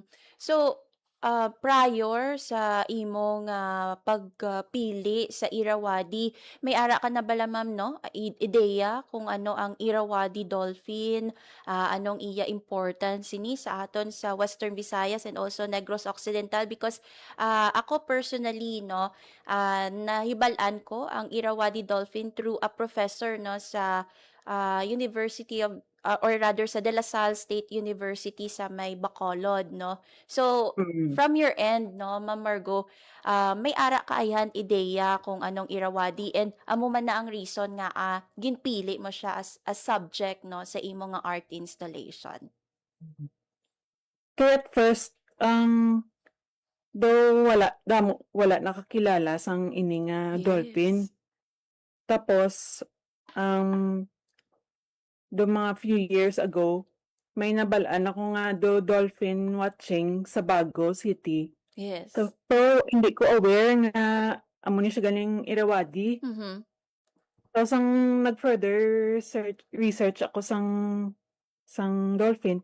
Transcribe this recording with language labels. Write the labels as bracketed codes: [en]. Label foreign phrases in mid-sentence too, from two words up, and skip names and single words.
[hil] So, prior sa imong pagpili sa Irrawaddy, may ara ka na bala ma'am no? Ideya kung ano ang Irrawaddy Dolphin, anong iya importance ini sa aton sa Western Visayas [en] and also [hil] Negros Occidental, because ako personally no, nahibal-an ko ang Irrawaddy Dolphin [en] through a professor [hil] no sa [en] University of or rather [hil] sa De La Salle State University sa may Bacolod, no? So, Mm. [en] from your end, [hil] no, Ma'am Margo, may ara kaayan ideya kung anong Irrawaddy and amo man na ang reason nga ginpili mo siya as subject, no, sa imo nga [en] art installation. [hil] Kaya [en] at first, [hil] though wala nakakilala sang ini nga dolphin. Tapos, do mga [en] few years ago, [hil] may nabalaan ako nga do [en] dolphin watching [hil] sa Bago City. [en] Yes. [hil] So, pero hindi ko aware nga amo ni siya ganing Irrawaddy. Mhm. Tapos ang nag- [en] further research [hil] ako sang dolphin.